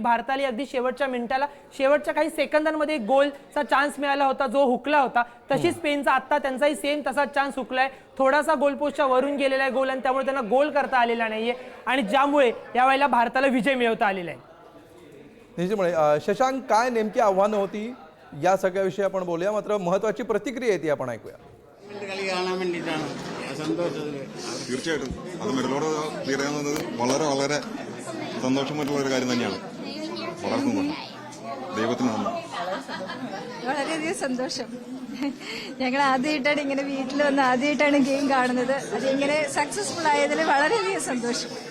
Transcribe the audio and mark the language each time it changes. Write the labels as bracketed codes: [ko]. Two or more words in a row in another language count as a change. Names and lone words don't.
[mr] भारताला अगदी शेवटच्या मिनिटाला, शेवटच्या काही सेकंदांमध्ये एक गोलचा चान्स मिळाला होता जो हुकला होता, तशी स्पेनचा आता त्यांचाही सेम तसा चान्स हुकलाय। थोडासा गोलपोस्टच्या वरून गेलेला आहे गोल आणि त्यामुळे त्यांना गोल करता आलेला नाहीये आणि ज्यामुळे यावेळेला भारताला विजय मिळवता आलेला आहे। निश्चितपणे शशांक, काय नेमकी आव्हानं होती या सगळ्याविषयी आपण बोलूया, मात्र महत्त्वाची प्रतिक्रिया आहे ती आपण ऐकूया। [ml] തീർച്ചയായിട്ടും അത് മെഡലോട് ക്ലിയർ ചെയ്യുന്നത് വളരെ വളരെ സന്തോഷമായിട്ടുള്ള ഒരു കാര്യം തന്നെയാണ്। വളരെ സന്തോഷം, ദൈവത്തിന് നന്ദി। വളരെയധികം സന്തോഷം। ഞങ്ങൾ ആദ്യമായിട്ടാണ് ഇങ്ങനെ വീട്ടിൽ വന്ന് ആദ്യമായിട്ടാണ് ഗെയിം കാണുന്നത്, അതിങ്ങനെ സക്സസ്ഫുൾ ആയതിൽ വളരെയധികം സന്തോഷം।